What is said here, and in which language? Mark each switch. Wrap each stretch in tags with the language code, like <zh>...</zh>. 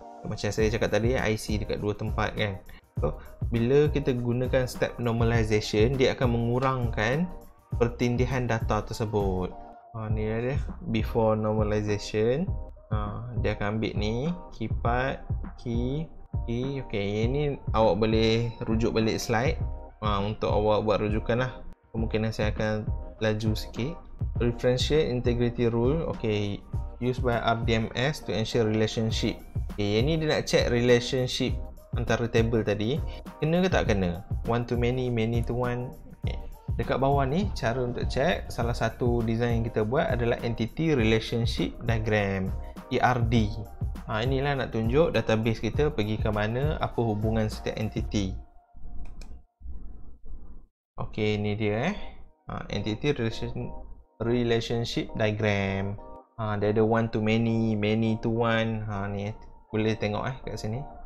<ms>Macam saya cakap tadi, IC dekat dua tempat kan. So, bila kita gunakan step normalization, dia akan mengurangkan pertindihan data tersebut. Ni dia</ms> <en>before normalization.</en> <ms>Dia akan ambil ni keypad, key. Ini awak boleh rujuk balik slide untuk awak buat rujukan lah. Kemungkinan saya akan laju sikit.</ms> <en>Referential integrity rule, used by RDMS to ensure relationship.</en> <ms>Yang ni dia nak check relationship antara table tadi, kena ke tak kena,</ms> <en>one to many, many to one.</en> <ms>Dekat bawah ni cara untuk check. Salah satu design yang kita buat adalah Entity Relationship Diagram, ERD. Inilah nak tunjuk database kita pergi ke mana, apa hubungan setiap entity. Ni dia Entity Relationship Diagram. Dia ada</ms> <en>one to many, many to one.</en> <ms>Ni boleh tengok kat sini.</ms>